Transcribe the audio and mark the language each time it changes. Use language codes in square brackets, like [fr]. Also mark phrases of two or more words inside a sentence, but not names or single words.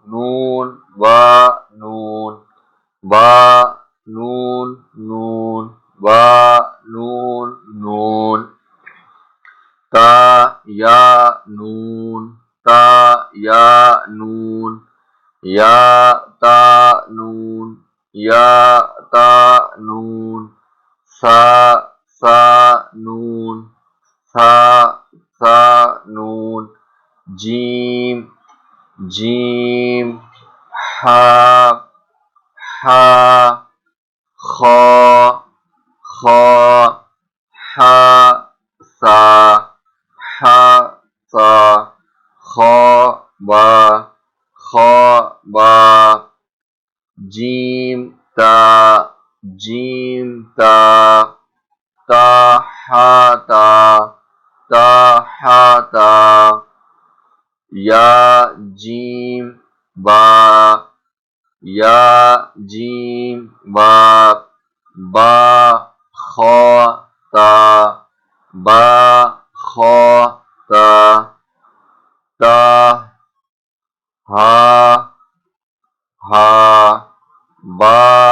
[ar] تا یا نون یا تا نون سا نون جیم ہا خا سا با جیم تا یا جیم با خا تا ہا با